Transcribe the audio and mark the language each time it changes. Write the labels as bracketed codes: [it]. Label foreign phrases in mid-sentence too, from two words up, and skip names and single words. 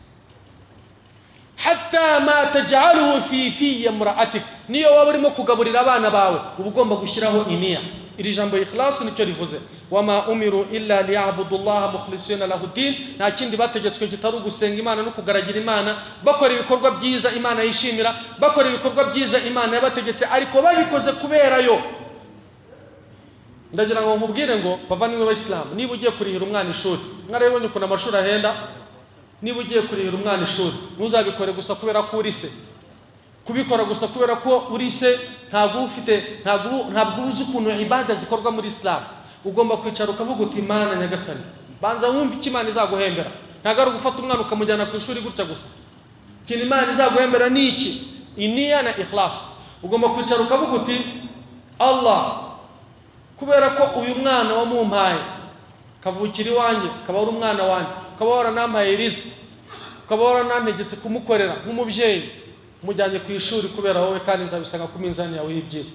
[ar] حتى ما تجعله في امرأتك, [rw] niyo waba urimo kugaburira abana bawe uba ugomba gushyiraho iniya. Iri jambo ikhlas nicyo rivuze, [ar] وما أمروا إلا ليعبدوا الله مخلصين له الدين, [rw] nta kindi bategetswe kitari gusenga Imana no kugaragira Imana, bakora ibikorwa byiza Imana yishimira, bakora ibikorwa byiza Imana yabategetse, ariko babikoze kubera yo. Ndagira ngo nkubwire ngo bavandimwe b'Abayisilamu, niba ugiye kurihira umwana ishuri, mwarabonye ukuntu amashuri ahenda, niba ugiye kurihira umwana ishuri ntuzabikore gusa kubera ko uri se. Kubikora gusa kubera ko uri se ntabwo uzi ukuntu ibada zikorwa muri Islam. Ugomba kwicara ukavuga uti Imana nyagasani, banza wumve icyo Imana izaguhembera. Ntabwo ari gufata umwana ukamujyana ku ishuri gutya gusa. Ikintu Imana izaguhembera ni iki? Iniya na ikhlas. Ugomba kwicara ukavuga uti Allah, kubera ko uyu mwana wamumpaye kavukira iwanjye, kaba ari umwana wanjye, ukaba waranampaye riziki, ukaba waranantegetse kumukorera nk'umubyeyi, mujyanye ku ishuri kubera wowe, kandi nzabisanga ku minzani yawe y'ibyiza.